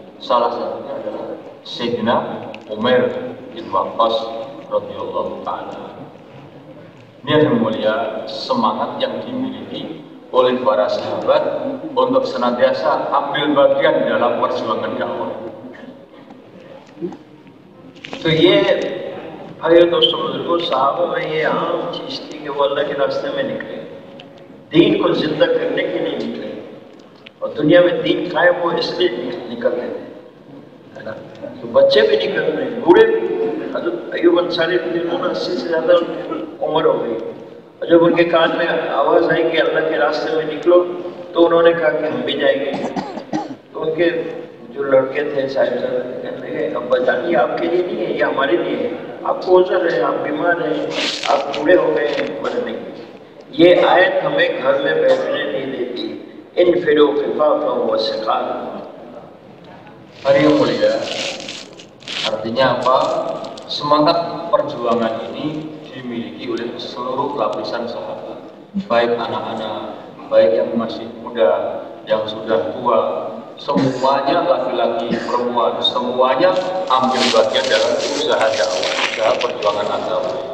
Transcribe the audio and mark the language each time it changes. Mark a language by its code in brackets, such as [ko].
[id] Salah satunya adalah Sayyidina Umar bin Waqqas radhiyallahu ta'ala. Ini yang mulia, semangat yang dimiliki oleh para sahabat untuk senantiasa ambil bagian dalam perjuangan dakwah. [hi] तो ये भाई दोस्तों बुजुर्गों साहबों में ये आम चीज थी कि वो अल्लाह के रास्ते में निकले, दीन को जिंदा करने के लिए निकले, और दुनिया में दीन खाए वो इसलिए निकल रहे थे, है ना। तो बच्चे भी निकल रहे, बूढ़े भी। हज़रत अय्यूब अंसारी रज़ियल्लाहु अन्हु 80 से ज्यादा उम्र हो गई, और जब उनके कान में आवाज आई कि अल्लाह के रास्ते में निकलो, तो उन्होंने कहा कि हम भी जाएंगे। तो उनके जो लड़के थे साहिब कहने लगे, अब्बा जान ये आपके लिए नहीं है, ये हमारे लिए है, आपको उज़र है, आप बीमार हैं, आप बूढ़े हो गए हैं, मरने की। ये आयत हमें घर में बैठने नहीं देती। [ar] इन फिरो खिफाफा व सिखाल। [id] Hari yang mulia, artinya apa? Semangat perjuangan ini dimiliki oleh seluruh lapisan sahabat, baik anak-anak, baik yang masih muda, yang sudah tua, semuanya laki-laki, perempuan, semuanya ambil bagian dalam usaha dakwah, usaha perjuangan agama.